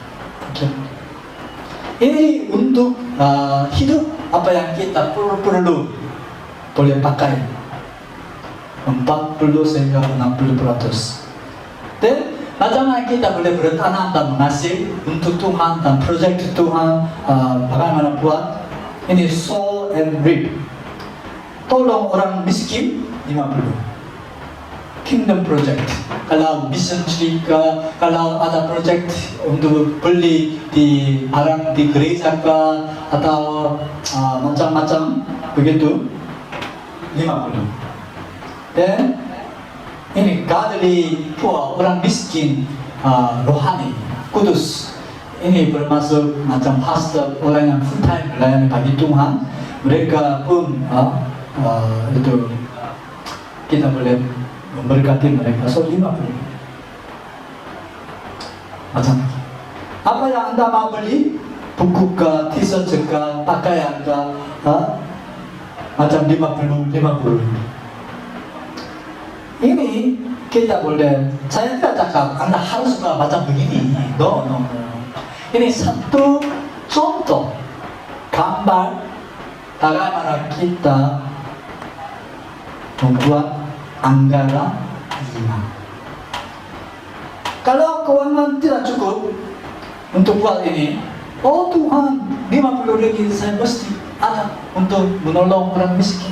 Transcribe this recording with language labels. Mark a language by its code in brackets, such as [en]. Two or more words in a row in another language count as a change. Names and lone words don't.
[ms] Ini untuk hidup apa yang kita perlu boleh pakai 40 sehingga 60%. Dan bagaimana kita boleh bertanam dan menghasil untuk Tuhan dan proyek Tuhan, bagaimana buat ini [en] sow and reap. [ms] Tolong orang miskin 50. [en] Kingdom project. [ms] Kalau mission trip, kalau ada project untuk beli di barang di gereja atau macam-macam begitu 50. Dan ini [en] godly poor, [ms] orang miskin rohani, kudus. Ini bermasuk macam pastor, orang yang [en] full time [ms] melayani bagi Tuhan. Mereka pun itu kita boleh memberkati mereka. So 50. Macam apa yang Anda mau beli, buku ke, t-shirt ke, pakaian ke, macam 50. Ini kita boleh, saya tidak cakap Anda harus macam begini. No. Ini satu contoh gambar bagaimana kita membuat anggaran iman. Kalau keuangan tidak cukup untuk buat ini, Tuhan, 50 lagi saya mesti ada untuk menolong orang miskin.